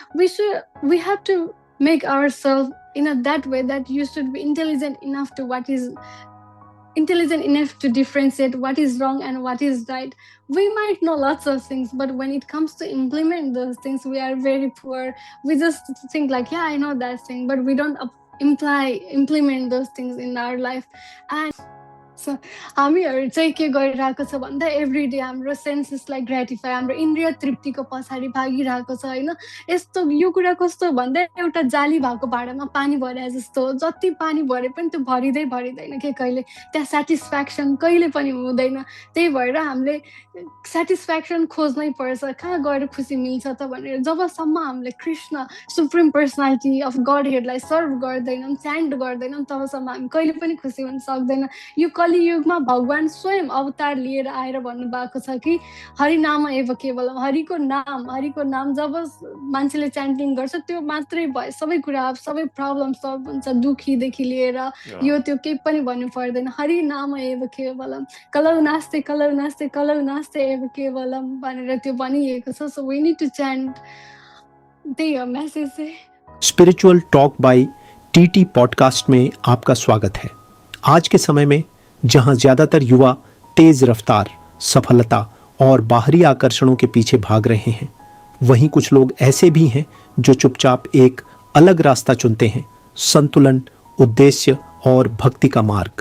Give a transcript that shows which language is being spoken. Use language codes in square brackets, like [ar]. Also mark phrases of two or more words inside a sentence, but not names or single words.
[en] We have to make ourselves in a that way that you should be intelligent enough to what is intelligent enough to differentiate what is wrong and what is right. We might know lots of things, but when it comes to implement those things, we are very poor. We just think like, yeah, I know that thing, but we don't implement those things in our life. And so [ne] हामीहरू चाहिँ के गरिरहेको छ भन्दा [en] every day [ne] हाम्रो [en] sensesलाई gratify, [ne] हाम्रो इन्द्रिय तृप्तिको पछाडि भागिरहेको छ होइन. यस्तो यो कुरा कस्तो भन्दा एउटा जाली भएको भाँडामा पानी भरे जस्तो हो. जति पानी भरे पनि त्यो भरिँदै भरिँदैन के कहिले. त्यहाँ सेटिस्फ्याक्सन कहिले पनि हुँदैन. त्यही भएर हामीले सेटिस्फ्याक्सन खोज्नै पर्छ. कहाँ गएर खुसी मिल्छ त भनेर. जबसम्म हामीले कृष्ण [en] Supreme Personality of God Headलाई [ne] सर्भ गर्दैनौँ, च्यान्ट गर्दैनौँ, तबसम्म हामी कहिले पनि खुसी हुन सक्दैन. [sa] यो कलियुगमा भगवान स्वयं अवतार लिएर आएर भन्नुभएको छ कि हरिनाम एव केवलम, [ne] हरिको नाम जब मान्छेले च्यान्टिङ गर्छ त्यो मात्रै भयो, सबै कुरा सबै प्रब्लम सल्भ हुन्छ. दुखीदेखि लिएर Yeah. यो त्यो केही पनि भन्नु पर्दैन. [sa] हरिनाम एव केवलम, कलौ नास्ते एव केवलम [ne] भनेर त्यो भनिएको छ. [en] So we need to chant. [ne] त्यही हो मेसेज चाहिँ. [hi] स्पिरिचुअल टॉक बाय टीटी पॉडकास्ट में आपका स्वागत है। आज के समय में जहां ज़्यादातर युवा तेज रफ्तार, सफलता और बाहरी आकर्षणों के पीछे भाग रहे हैं, वहीं कुछ लोग ऐसे भी हैं जो चुपचाप एक अलग रास्ता चुनते हैं, संतुलन, उद्देश्य और भक्ति का मार्ग।